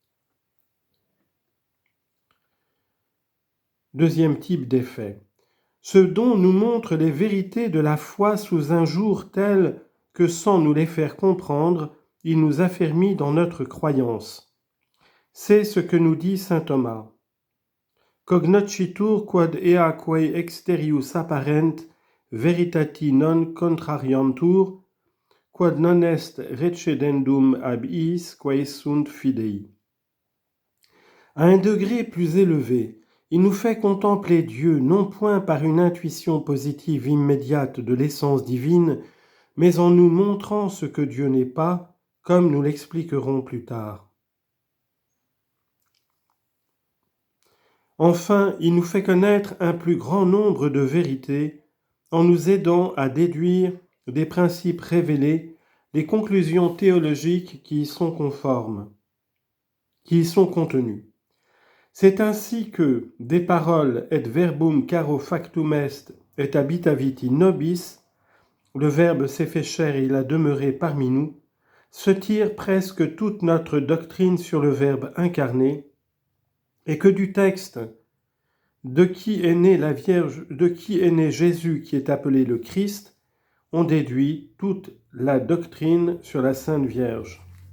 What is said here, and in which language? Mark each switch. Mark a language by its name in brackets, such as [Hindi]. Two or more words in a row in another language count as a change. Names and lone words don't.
[French] Deuxième type d'effet. Ce don nous montre les vérités de la foi sous un jour tel que sans nous les faire comprendre, il nous affermit dans notre croyance. C'est ce que nous dit saint Thomas. [Latin] Cognocitur quod ea quae exterius apparent veritati non contrariantur, quod non est recedendum ab iis quae sunt fidei. [French] À un degré plus élevé, il nous fait contempler Dieu non point par une intuition positive immédiate de l'essence divine, mais en nous montrant ce que Dieu n'est pas, comme nous l'expliquerons plus tard. Enfin, il nous fait connaître un plus grand nombre de vérités en nous aidant à déduire des principes révélés, des conclusions théologiques qui y sont conformes, qui y sont contenues. C'est ainsi que des paroles [Latin] et verbum caro factum est et habitavit in nobis, [French] le Verbe s'est fait chair et il a demeuré parmi nous, se tire presque toute notre doctrine sur le Verbe incarné, et que du texte de qui est né Jésus qui est appelé le Christ, on déduit toute la doctrine sur la Sainte Vierge.